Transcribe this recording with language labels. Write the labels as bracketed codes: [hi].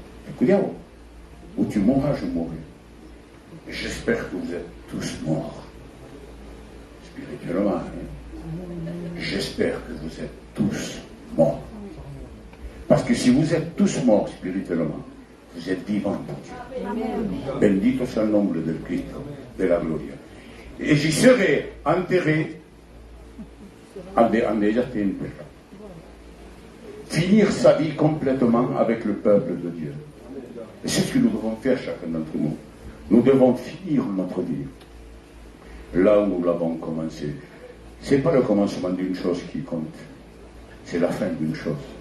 [fr] Écoutez, où tu mourras, je mourrai. J'espère que vous êtes tous morts. Spirituellement. Hein? J'espère que vous êtes tous morts. Parce que si vous êtes tous morts spirituellement, vous êtes vivants pour Dieu. [es] Bendito sea el nombre del Cristo, de la gloria. [fr] Et j'y serai enterré en ella tiempo. Finir sa vie complètement avec le peuple de Dieu. Et c'est ce que nous devons faire chacun d'entre nous. Nous devons finir notre vie là où nous l'avons commencé. Ce n'est pas le commencement d'une chose qui compte, c'est la fin d'une chose.